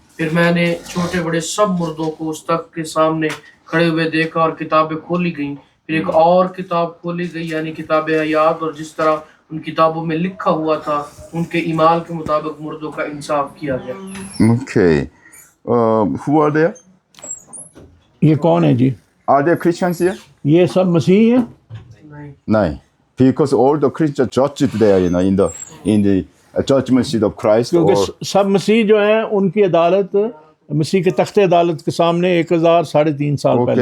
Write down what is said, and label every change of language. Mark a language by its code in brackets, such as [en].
[hi] फिर मैंने छोटे बड़े सब मुर्दों को उस तख्त के सामने खड़े हुए देखा और किताबें खोली गईं. फिर एक और किताब खोली गई, यानी किताब हयात, और जिस तरह उन किताबों में लिखा हुआ था उनके ईमाल के मुताबिक मुर्दों का इंसाफ किया गया. [en] Okay. Who are there? [hi] ये कौन है जी? [en] Are there Christians here? [hi] ये सब मसीही हैं? [en] No. Because all the Christians judged there, in the judgment seat of Christ. [hi] क्योंकि सब मसीह जो हैं उनकी अदालत मसीह के तख्ते अदालत के सामने 1000 3.5 साल पहले.